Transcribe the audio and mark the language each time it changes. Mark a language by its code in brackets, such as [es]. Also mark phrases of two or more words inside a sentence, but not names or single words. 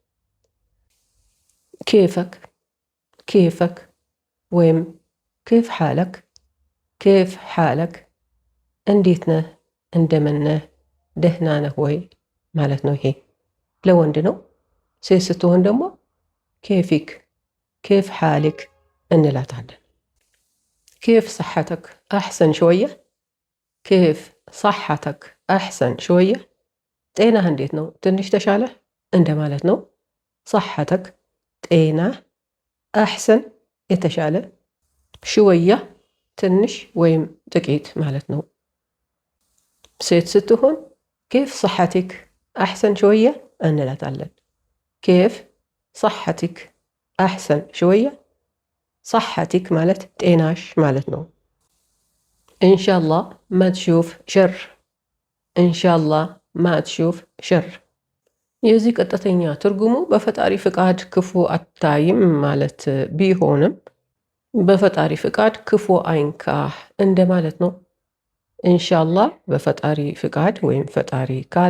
[am] ኬፈክ፣ ኬፈክ ወይም [ar] كيف حالك፣ كيف حالك፣ [am] እንዴት ነህ፣ እንደምን ነህ፣ ደህና ነህ ወይ ማለት ነው። ይሄ ለወንድ ነው። ሴት ስትሆን ደግሞ ኬፊክ፣ [ar] كيف حالك [am] እንላታለን። [ar] كيف صحتك أحسن شوية، كيف صحتك أحسن شوية፣ [am] ጤናህ እንዴት ነው፣ ትንሽ ተሻለህ እንደማለት ነው። صحتك ጤና፣ አሕሰን የተሻለ፣ ሽወያ ትንሽ ወይም ጥቂት ማለት ነው። ሴት ስትሆን [ar] كيف صحتك أحسن شوية [am] እንላታለን። [ar] كيف صحتك أحسن [am] شوية፣ صحتك ማለት ጤናሽ ማለት ነው። [ar] إن شاء الله ما تشوف شر፣ إن شاء الله ما تشوف شر። [am] የዚህ ቀጥተኛ ትርጉሙ በፈጣሪ ፍቃድ ክፉ አታይም ማለት ቢሆንም በፈጣሪ ፍቃድ ክፉ አይንካህ እንደማለት ነው። ኢንሻአላህ በፈጣሪ ፍቃድ ወይም ፈጣሪ ካለ